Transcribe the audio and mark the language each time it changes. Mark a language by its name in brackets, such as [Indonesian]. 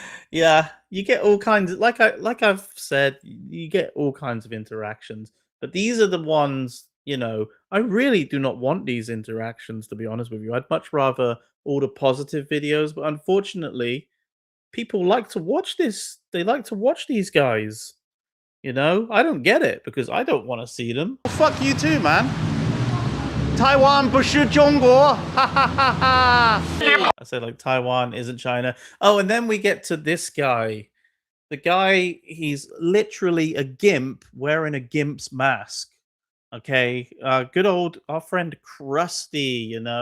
[English] Yeah, you get all kinds of like I've said, you get all kinds of interactions, but these are the ones, I really do not want these interactions, to be honest with you. I'd much rather all the positive videos, but unfortunately, people like to watch this. They like to watch these guys. I don't get it because I don't want to see them. Fuck you too, man. [Chinese] Taiwan 不是中国. [English] I say like Taiwan isn't China. Oh, and then we get to this guy. The guy, he's literally a gimp wearing a gimp's mask. Okay, good old our friend Krusty.